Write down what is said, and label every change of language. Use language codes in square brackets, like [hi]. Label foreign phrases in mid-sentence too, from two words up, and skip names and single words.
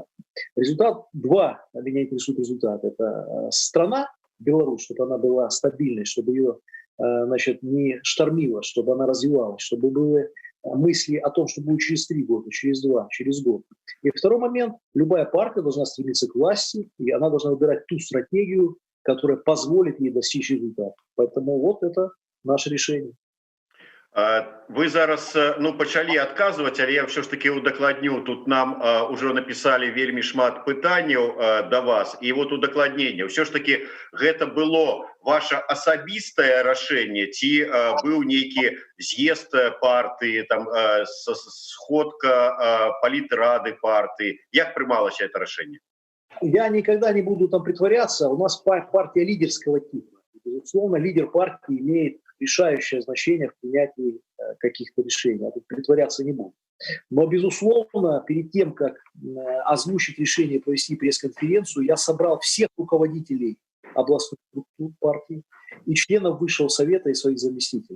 [ru] Результат два, меня интересует результат. Это страна, Беларусь, чтобы она была стабильной, чтобы ее не штормило, чтобы она развивалась, чтобы были мысли о том, что будет через 3 года, через 2, через год. И второй момент, любая партия должна стремиться к власти, и она должна выбирать ту стратегию, которая позволит ей достичь результата. Поэтому вот это наше решение. [be] Вы зараз пачалі адказваць, але я ўсё ж таки удакладню. Тут нам [ru] уже написали [be] вельмі шмат пытанняў да вас. І вот удакладненне. Ўсё ж таки гэта было ваше асабістае рашэнне, ці быў нейкі з'езд партыі, там сходка палітрады партыі? Як прымалася это рашэнне? [ru] Я никогда не буду там притворяться. У нас партия лидерского типа. Безусловно, лидер партии имеет решающее значение в принятии каких-то решений. Я тут притворяться не буду. Но, безусловно, перед тем, как озвучить решение провести пресс-конференцию, я собрал всех руководителей областных структур партии и членов Высшего совета и своих заместителей.